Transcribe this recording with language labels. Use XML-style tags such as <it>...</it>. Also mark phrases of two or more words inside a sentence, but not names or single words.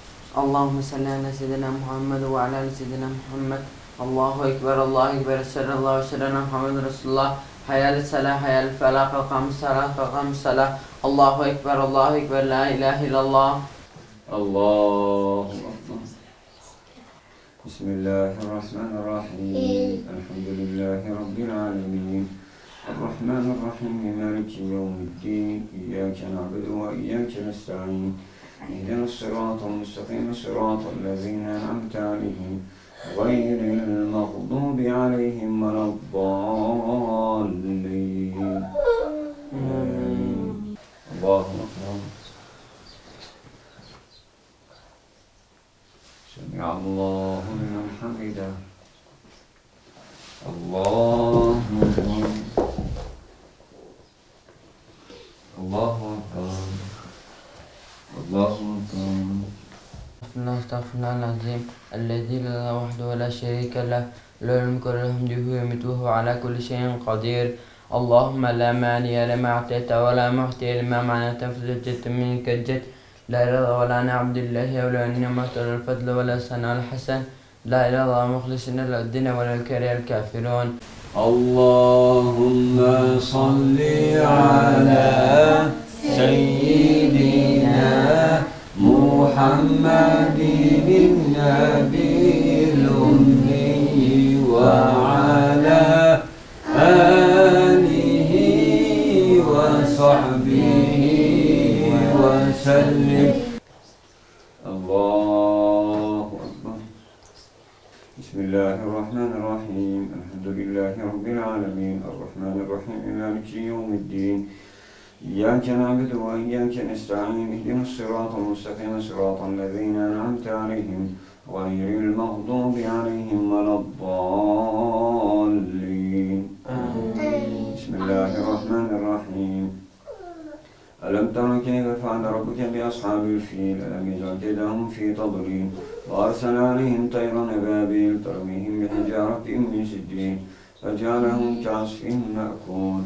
<ar>اللهم صل على سيدنا محمد وعلى آل سيدنا محمد. الله أكبر الله أكبر صلى الله وسلم محمد رسول الله. حي على الصلاة حي على الفلاح, قد قامت الصلاة قد قامت الصلاة. الله أكبر الله أكبر لا إله إلا الله. الله أكبر. Bismillahirrahmanirrahim. الحمد لله رب العالمين. الرحمن الرحيم مالك يوم الدين. إياك نعبد وإياك نستعين اهدنا الصراط المستقيم صراط الذين أنعمت عليهم. غير المغضوب عليهم ولا الضالين. الله أكبر. سمع الله لمن حمده. الله أكبر. الله أكبر. الله أكبر. Estağfirullahalazim. الذي لا وحده ولا شريك له. له الملك وله الحمد ويميت على كل شيء قدير. اللهم لا مانع لما أعطيت ولا معطي لما منعت فذا الجد منك الجد. لا إله ولا نعبد الله ولا النعمة الفضل ولا الثناء الحسن. لا إله مخلصين له الدين ولا كره الكافرون. اللهم صل على سيدنا محمد النبي الأمي وعلى آله وصحبه وسلم. الله أكبر. Bismillahirrahmanirrahim. الحمد لله رب العالمين. الرحمن الرحيم مالك يوم الدين. إياك نعبد وإياك نستعين. اهدنا الصراط المستقيم صراط الذين أنعمت عليهم. غير المغضوب عليهم ولا الضالين. Bismillahirrahmanirrahim. ألم تر كيف فعل ربك بأصحاب الفيل ألم يجعل كيدهم في تضليل وأرسل عليهم طيرا أبابيل ترميهم بحجارة من سجيل فجعلهم كعصف مأكول.</ar>